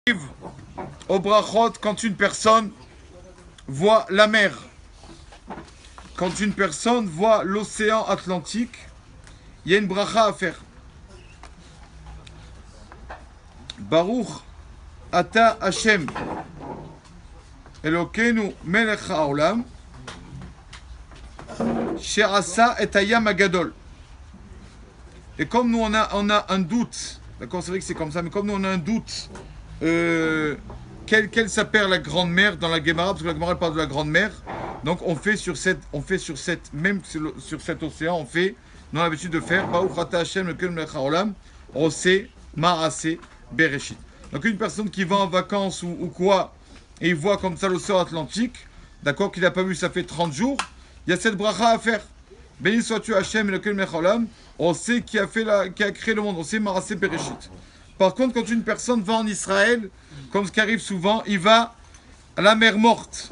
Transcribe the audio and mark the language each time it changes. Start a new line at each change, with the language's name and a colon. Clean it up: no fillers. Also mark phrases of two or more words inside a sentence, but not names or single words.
French: Au brachot, quand une personne voit la mer, quand une personne voit l'océan Atlantique, il y a une bracha à faire.
Hebrew: ברוך אתה השם אלוקינו מלך העולם שעשה את הים הגדול.
French: Et comme nous on a un doute, d'accord, c'est vrai que c'est comme ça, mais comme nous on a un doute, quelle s'appelle la grande mer dans la Gemara, parce que la Gemara parle de la grande mer, donc on fait sur cet océan, on a l'habitude de faire
Hebrew: ברוך אתה השם אלוקינו מלך העולם עושה מעשה בראשית.
French: Donc une personne qui va en vacances ou quoi, et il voit comme ça l'océan Atlantique, d'accord, qu'il n'a pas vu, ça fait 30 jours, il y a cette bracha à faire. Béni sois-tu
Hebrew: השם אלוקינו מלך העולם,
French: on sait qui a créé le monde, on sait
Hebrew: מעשה בראשית.
French: Par contre, quand une personne va en Israël, comme ce qui arrive souvent, il va à la mer morte.